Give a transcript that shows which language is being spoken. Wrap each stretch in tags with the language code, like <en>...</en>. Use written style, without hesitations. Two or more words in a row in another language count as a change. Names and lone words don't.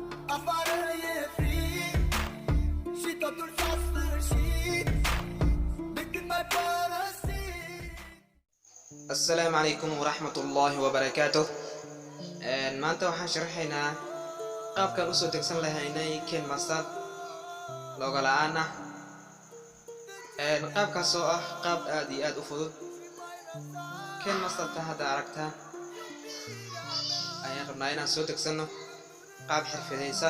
<ro>afară e frig și totul s-a sfârșit de când m-ai părăsit.</ro> <ar>السلام عليكم ورحمة الله وبركاته.</ar> <so>maanta waxaan sharaxaynaa qaabkan usoo degsan lahaynay KineMaster logo la'aan ah. qaabkaas oo ah qaab aad iyo aad u fudud. KineMaster-ta hadda aragtaan ayaan rabnaa inaan soo degsano qaab xirfadaysan.</so>